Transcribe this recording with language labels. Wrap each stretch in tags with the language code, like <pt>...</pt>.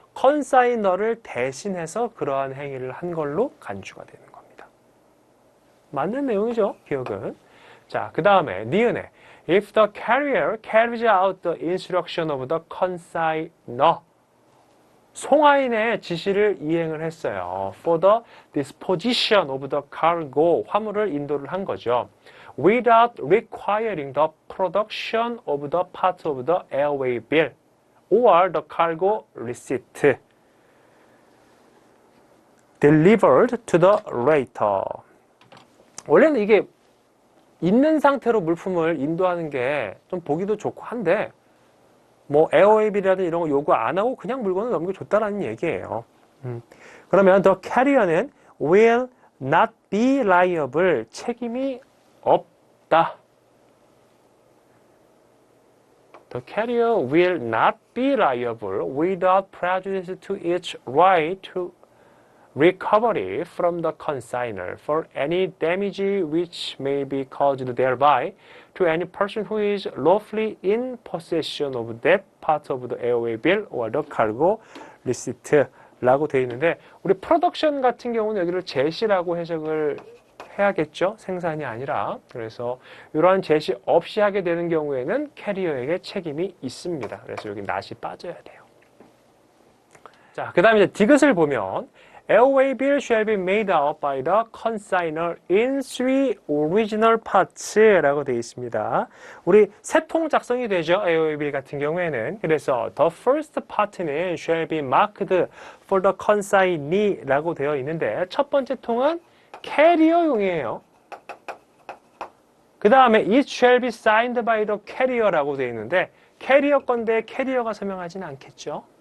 <ko>consignor를 대신해서 그러한 행위를 한 걸로 간주가 되는 겁니다. 맞는 내용이죠, 기억은. 자, 그 다음에 니은에</ko> <en>if the carrier carries out the instruction of the consignor.</en> <ko>송화인의 지시를 이행을 했어요.</ko> <en>for the disposition of the cargo.</en> <ko>화물을 인도를 한 거죠.</ko> <en>without requiring the production of the part of the airway bill or the cargo receipt delivered to the rater.</en> <ko>원래는 이게 있는 상태로 물품을 인도하는 게 좀 보기도 좋고 한데 뭐 에어웨이 빌이라든지 이런 거 요구 안 하고 그냥 물건을 넘겨줬다라는 얘기예요. 그러면</ko> <en>the carrier는 will not be liable.</en> <ko>책임이 없다.</ko> <en>The carrier will not be liable without prejudice to its right to recovery from the consignor for any damage which may be caused thereby to any person who is lawfully in possession of that part of the airway bill or the cargo receipt</en> <ko>라고 되어 있는데 우리 프로덕션 같은 경우는 여기를 제시라고 해석을 해야겠죠. 생산이 아니라. 그래서 이러한 제시 없이 하게 되는 경우에는 캐리어에게 책임이 있습니다. 그래서 여기 not이 빠져야 돼요. 자, 그 다음에 이제 디귿을 보면</ko> <en>Airway bill shall be made out by the consignor in three original parts</en> <ko>라고 되어 있습니다. 우리 세 통 작성이 되죠.</ko> <en>Airway bill</en> <ko>같은 경우에는. 그래서</ko> <en>the first part는 shall be marked for the consignee</en> <ko>라고 되어 있는데 첫 번째 통은 캐리어용이에요. 그 다음에</ko> <en>it shall be signed by the carrier</en> <ko>라고 되어 있는데 캐리어 건데 캐리어가 서명하지는 않겠죠.</ko>